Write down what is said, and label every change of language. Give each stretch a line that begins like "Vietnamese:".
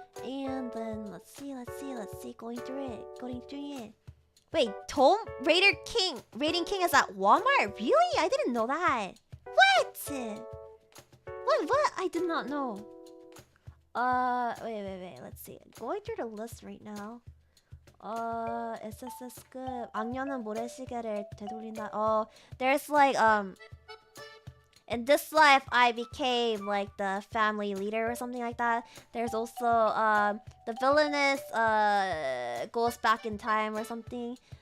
English: And then let's see. Going through it. Wait, Tomb Raider King. Rating King is at Walmart? Really? I didn't know that. What? What? I did not know. Wait. Let's see. Going through the list right now.
Korean: SSS급 악녀는 모래시계를 되돌린다.
English: There's like in this life I became like the family leader or something like that. There's also the villainess goes back in time or something.